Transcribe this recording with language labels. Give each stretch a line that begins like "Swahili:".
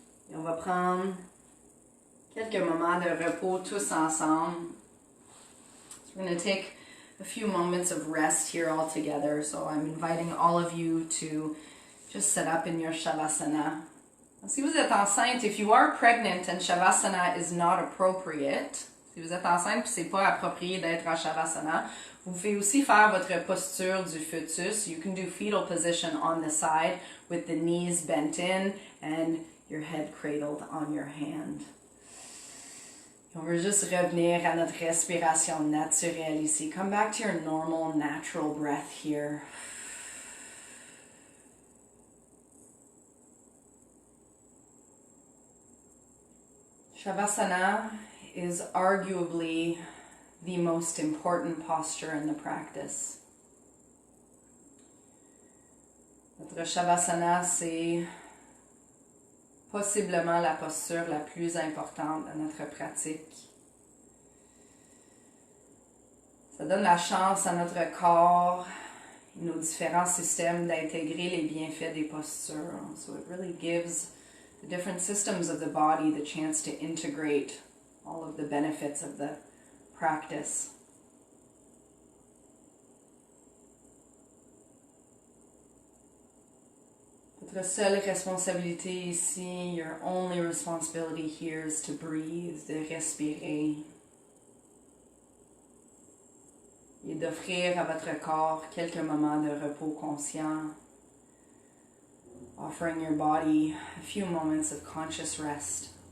French: Et on va prendre quelques moments de repos tous ensemble.
English: So we're going to take a few moments of rest here all together. So I'm inviting all of you to just sit up in your Shavasana.
French: Si vous êtes enceinte,
English: if you are pregnant and Shavasana is not appropriate,
French: si vous êtes enceinte et c'est pas approprié d'être en Shavasana, vous pouvez aussi faire votre posture du fœtus.
English: You can do fetal position on the side with the knees bent in and your head cradled on your hand.
French: On veut juste revenir à notre respiration naturelle ici.
English: Come back to your normal, natural breath here. Shavasana is arguably the most important posture in the practice.
French: Notre Shavasana, c'est possiblement la posture la plus importante de notre pratique. Ça donne la chance à notre corps et nos différents systèmes d'intégrer les bienfaits des postures.
English: So it really gives the different systems of the body the chance to integrate all of the benefits of the practice.
French: Votre seule responsabilité ici,
English: your only responsibility here is to breathe,
French: de respirer. Et d'offrir à votre corps quelques moments de repos conscient.
English: Offering your body a few moments of conscious rest.